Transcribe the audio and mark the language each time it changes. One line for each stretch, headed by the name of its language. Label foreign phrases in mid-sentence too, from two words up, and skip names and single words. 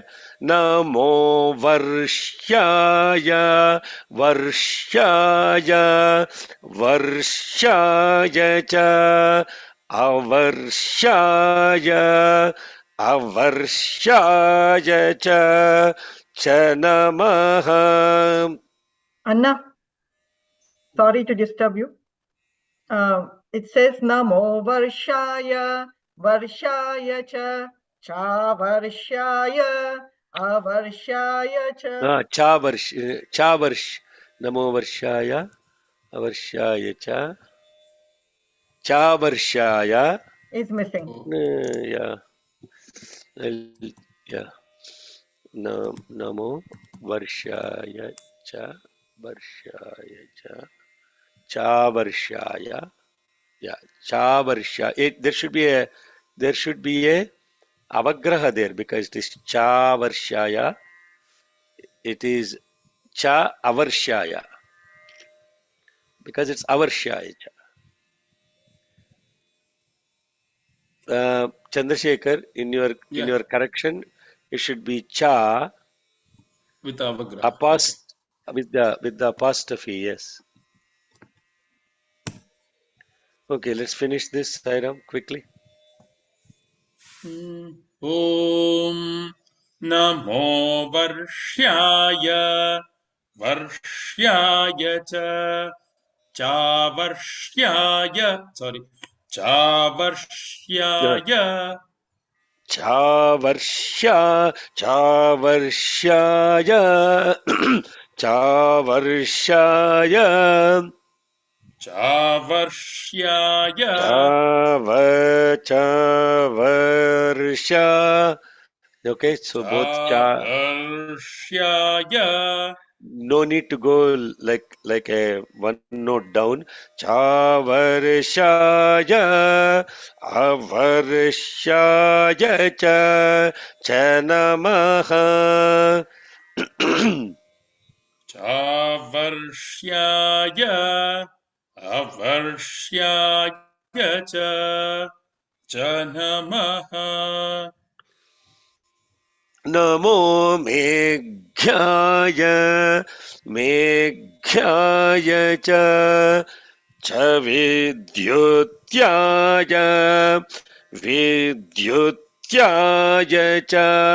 Sanskrit: नमो वर्षाय वर्षाय च अवर्षाय च नमः.
English: Anna, sorry to disturb you. It says
Sanskrit: नमो वर्षाय च वर्षाय अवर्षाय च. च वर्ष. नमो वर्षाय अवर्षाय च वर्षाय.
English: Is missing. Oh. Yeah. Yeah.
Sanskrit: नमो वर्षाय च वर्षाय. Yeah. च वर्ष.
English: There should be a avagraha there because it is
Sanskrit: च वर्षाय.
English: It is
Sanskrit: च अवर्षाय
English: because it's Avarshaya. Chandrasekhar, in your correction, it should be cha With Avagraha. Okay. with the apostrophe. Yes. Okay, let's finish this, Sairam, quickly.
Sanskrit: ॐ नमो वर्ष्याय च चावर्ष्याय
English: Yeah.
Sanskrit: चवर्षाय चवर्षाय चवर्ष.
English: Okay, so both
Sanskrit: Chavarshaya.
English: no need to go like a one note down.
Sanskrit: चवर्षाय अवर्षाय च नमः. चवर्षाय अवर्षाय च नमः. नमो मेघ्याय च विद्युत्याय च.